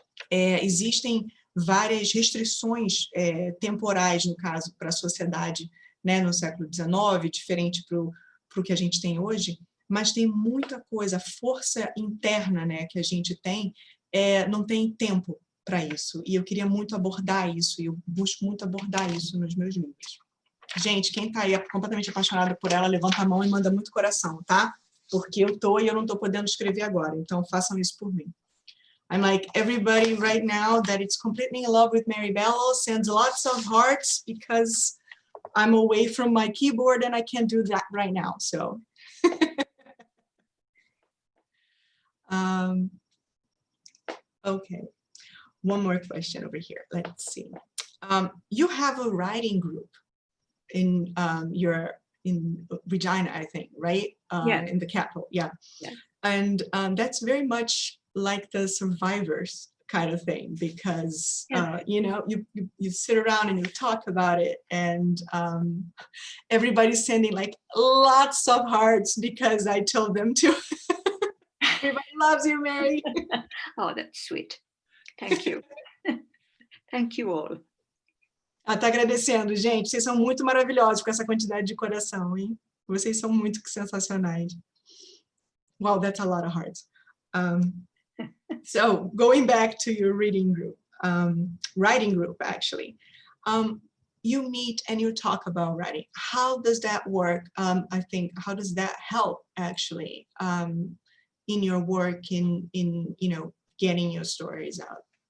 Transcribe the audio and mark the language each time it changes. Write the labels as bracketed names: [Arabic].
[Portuguese] Existem várias restrições temporais, no caso, para a sociedade, né, no século XIX, diferente para o que a gente tem hoje, mas tem muita coisa, a força interna, né, que a gente tem, não tem tempo para isso, e eu queria muito abordar isso, e eu busco muito abordar isso nos meus livros. Gente, quem está aí completamente apaixonada por ela, levanta a mão e manda muito coração, tá? Porque eu tô e eu não estou podendo escrever agora, então façam isso por mim. [English] I'm like, everybody right now that it's completely in love with Mary Balogh sends lots of hearts because I'm away from my keyboard and I can't do that right now, so. Okay, one more question over here, let's see. You have a writing group in in Regina, I think, right? Yeah. In the capital, yeah. Yeah. And that's very much like the survivors kind of thing, because you know, you sit around and you talk about it, and everybody's sending like lots of hearts because I told them to. Everybody loves you, Mary. Oh, that's sweet. Thank you. Thank you all. [Portuguese] Ela tá agradecendo, gente. Vocês são muito maravilhosos com essa quantidade de coração, hein? Vocês são muito sensacionais. [English] Wow, that's a lot of hearts. So going back to your reading group, writing group, actually, you meet and you talk about writing. How does that work? I think, how does that help actually in your work in you know, getting your stories out?